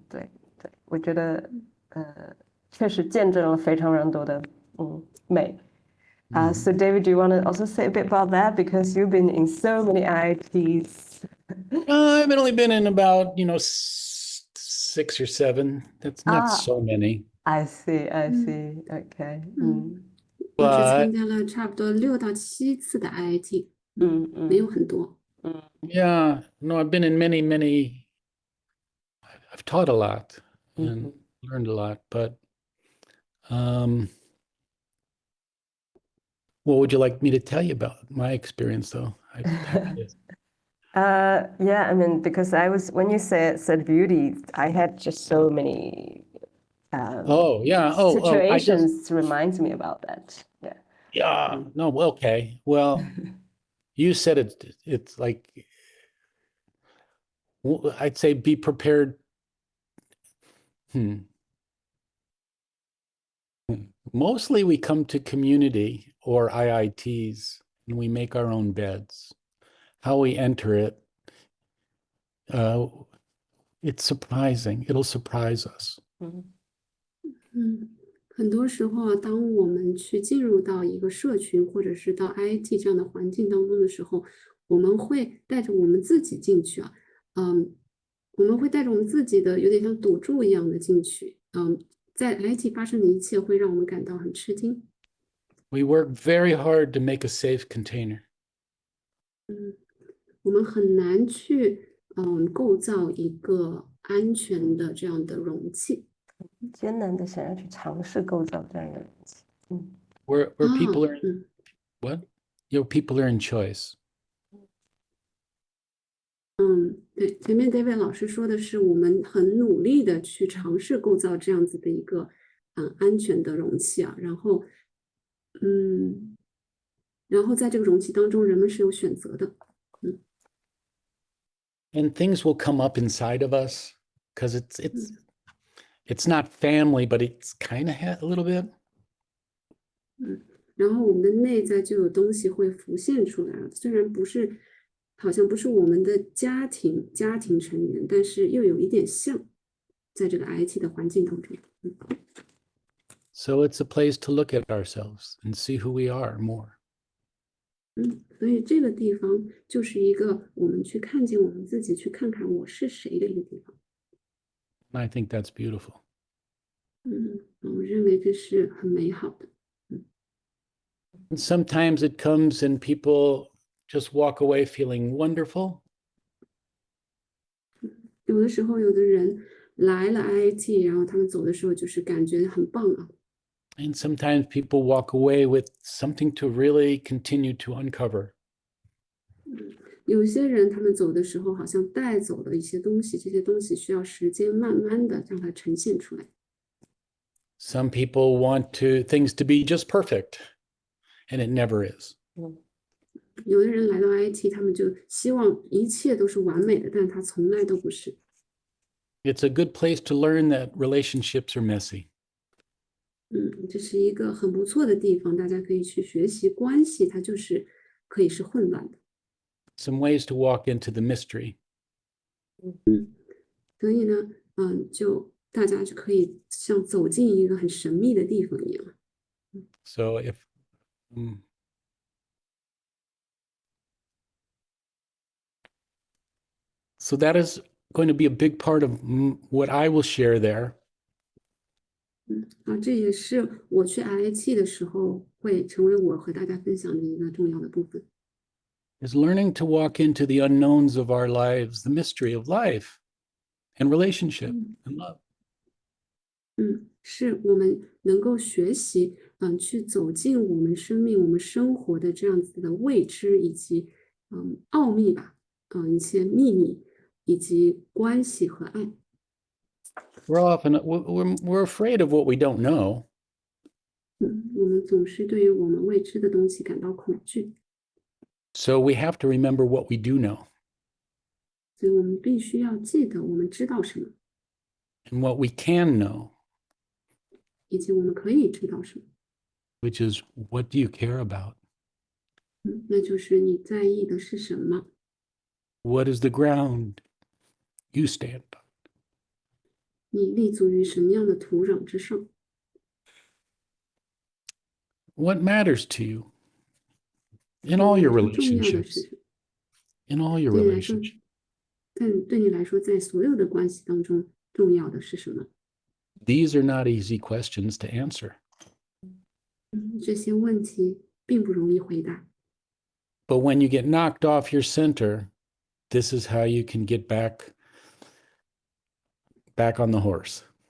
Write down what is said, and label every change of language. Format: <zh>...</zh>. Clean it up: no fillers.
<zh>对，我觉得确实见证了非常多的美。</zh> <en>So David, do you want to also say a bit about that? Because you've been in so many IITs. I've only been in about 6 or 7. That's not so many. I see. Okay.</en> <zh>我只参加了差不多6到7次的 IIT，没有很多。</zh> <en>Yeah, no, I've been in many. I've taught a lot and learned a lot, but what would you like me to tell you about my experience, though? Yeah, I mean, because when you said beauty, I had just so many situations reminds me about that. Yeah. Yeah. No. Okay. Well, you said it's like, I'd say be prepared. Mostly we come to community or IITs and we make our own beds. How we enter it, it's surprising. It'll surprise us.</en> <zh>很多时候当我们去进入到一个社群或者是到 IIT 这样的环境当中的时候，我们会带着我们自己进去我们会带着我们自己的有点像赌注一样的进去，在 IIT 发生的一切会让我们感到很吃惊。</zh> <en>We work very hard to make a safe container.</en> <zh>我们很难去构造一个安全的这样的容器。艰难的想要去尝试构造这样一个容器。</zh> <en>Where people are what? People are in choice.</en> <zh>对，前面 David 老师说的是，我们很努力的去尝试构造这样子的一个安全的容器然后在这个容器当中，人们是有选择的。</zh> <en>And things will come up inside of us because it's not family, but it's kind of a little bit.</en> <zh>然后我们的内在就有东西会浮现出来了。虽然不是，好像不是我们的家庭成员，但是又有一点像，在这个 IT 的环境当中。</zh> <en>So it's a place to look at ourselves and see who we are more.</en> <zh>所以这个地方就是一个我们去看见我们自己，去看看我是谁的一个地方。</zh> <en>And I think that's beautiful.</en> <zh>我认为这是很美好的。</zh> <en>And sometimes it comes and people just walk away feeling wonderful.</en> <zh>有的时候，有的人来了 IIT，然后他们走的时候就是感觉很棒啊。</zh> <en>And sometimes people walk away with something to really continue to uncover.</en> <zh>有些人他们走的时候好像带走了一些东西，这些东西需要时间慢慢的让它呈现出来。</zh> <en>Some people want things to be just perfect, and it never is.</en> <zh>有的人来到 IT，他们就希望一切都是完美的，但他从来都不是。</zh> <en>It's a good place to learn that relationships are messy.</en> <zh>这是一个很不错的地方，大家可以去学习关系，它就是可以是混乱的。</zh> <en>Some ways to walk into the mystery.</en> <zh>所以呢，就大家就可以像走进一个很神秘的地方一样。</zh> <en>So so that is going to be a big part of what I will share there.</en> <zh>这也是我去 IIT 的时候会成为我和大家分享的一个重要的部分。</zh> <en>Is learning to walk into the unknowns of our lives, the mystery of life and relationship and love.</en> <zh>是我们能够学习，去走进我们生命、我们生活的这样子的未知以及奥秘吧，一些秘密以及关系和爱。</zh> <en>We're afraid of what we don't know.</en> <zh>我们总是对于我们未知的东西感到恐惧，</zh> <en>So we have to remember what we do know</en> <zh>所以我们必须要记得我们知道什么，</zh> <en>and what we can know,</en> <zh>以及我们可以知道什么。</zh> <en>which is what do you care about?</en> <zh>那就是你在意的是什么，</zh> <en>What is the ground you stand on?</en> <zh>你立足于什么样的土壤之上，</zh> <en>What matters to you in all your</en> <zh>重要的是</zh> <en>relationships,</en> <zh>什么？</zh> <en>in all your</en> <zh>对你来说，</zh> <en>relationships?</en> <zh>对你来说，在所有的关系当中，重要的是什么？</zh> <en>These are not easy questions to answer.</en> <zh>这些问题并不容易回答。</zh> <en>But when you get knocked off your center, this is how you can get back on the horse.</en>